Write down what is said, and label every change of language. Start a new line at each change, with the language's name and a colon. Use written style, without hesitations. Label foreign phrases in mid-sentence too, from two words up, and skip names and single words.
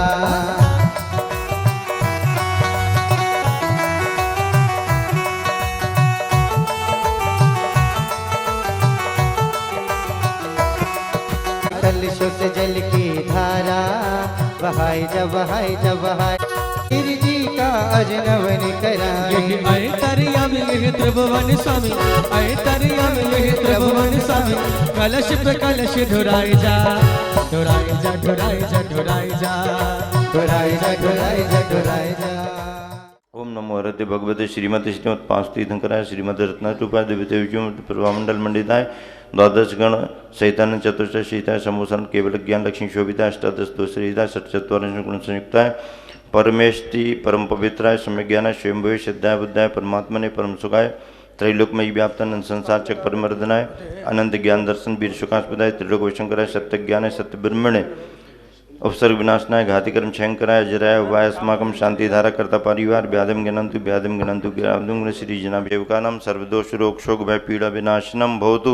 Hindi: कलशों से जल की धारा बहाए जा बहाए जा बहाए, श्री जी का अजनवन कराए। यही आए तरिया में यही त्रिभुवन स्वामी, आए तरिया में यही त्रिभुवन स्वामी। कलश पे कलश ढुराए जा ढुराए जा ढुराए जा ढुराए जा ढुराए जा ढुराए जा ढुराए जा।
Sanskrit: ओम नमो हरते भगवते श्रीमती श्रीमद पांच तीर्थंकराय श्रीमद रत्नारूपाय दिव्यतेजो प्रभामंडल मंडिताय द्वादश गण सहितान चतुर्थ शीताय समोसन केवल ज्ञान लक्ष्मी शोभिताय अष्टादश दोषरहिताय सच्चत्वारिंश गुण संयुक्ताय परमेष्टि परम पवित्राय सम्यक ज्ञानाय स्वयंभुवे सिद्धाय बुद्धाय परमात्मने परम सुखाय त्रैलोकमयी व्याप्तानंद संसार चक परमर्दनाय अनंत ज्ञान दर्शन वीर सुखास्पदाय त्रिलोक वैशंकराय सत्य ज्ञानाय सत्य ब्रह्मणे उपसर्ग विनाशनाय घातिकर्म क्षयंकराय जराय वाय अस्माकं शांति धारा कर्ता परिवार व्याधम गणंतु व्याधम श्री जनाभिदेवकानां सर्वदोष रोग शोक भय पीड़ा विनाशनम भवतु।